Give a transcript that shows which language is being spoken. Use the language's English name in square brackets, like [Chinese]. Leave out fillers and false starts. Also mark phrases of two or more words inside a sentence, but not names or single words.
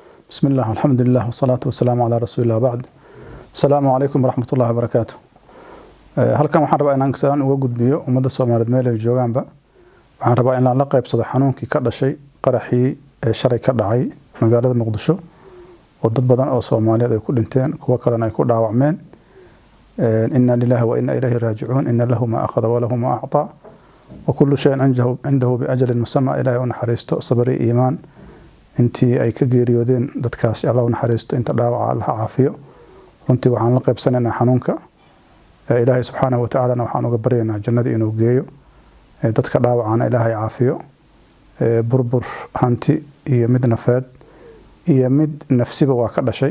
[Arabic] بسم الله والحمد لله والصلاة والسلام على رسول الله بعد. السلام عليكم ورحمة الله وبركاته. [Somali] halkan waxaan rabaa inaan kasaan uga gudbiyo ummadda Soomaaliyeed meel ay joogaanba. Waxaan rabaa in la qaybsado xanuunkii ka dhashay qaraxii shalay ka dhacay magaalada Muqdisho oo dad badan oo Soomaaliyeed ay ku dhinteen kuwa kalena ay ku dhaawacmeen. [Arabic] إنا لله وإنا إليه راجعون. إن لله ما أخذ وله ما أعطى وكل شيء عنده بأجل مسمى. [Somali] ilaahi u naxariisto sabri iimaan intii ay ka geeriyoodeen dadkaasi Allah u naxariisto inta dhaawaca Allah caafiyo. runtii waxaan la qaybsanaynaa xanuunka ilaahay [Arabic] سبحانه وتعالى [Somali] waxaan uga baryaynaa jannada inuu geeyo dadka dhaawacana ilaahay caafiyo. burbur hanti iyo mid nafeed iyo mid nafsiba waa ka dhashay.